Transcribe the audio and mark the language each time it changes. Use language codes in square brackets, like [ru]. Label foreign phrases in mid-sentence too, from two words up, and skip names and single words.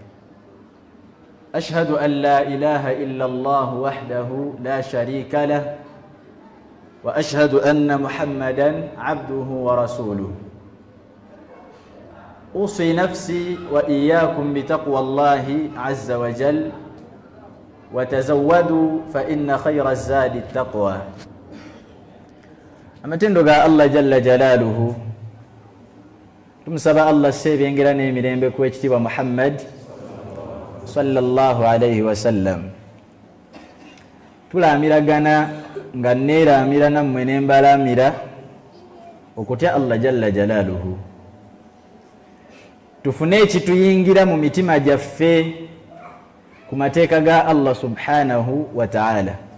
[ar] أشهد أن لا إله إلا الله وحده لا شريك له، وأشهد أن محمدًا عبده ورسوله. أوصي نفسي وإياكم بتقوى الله عز وجل، وتزودوا فإن خير الزاد التقوى. [lg] Amatendo ga Allah [ar] جل جلاله, [lg] tumusaba Allah sebyengera n'emirembe ku ekitiibwa Muhammad [ar] صلى الله عليه وسلم. [lg] Tulaamiragana nga neeramira nammwe ne mbalaamira okutya Allah [ar] جل جلاله. [lg] tufune ekituyingira mu mitima gyaffe ku mateeka ga Allah [ar] سبحانه وتعالى.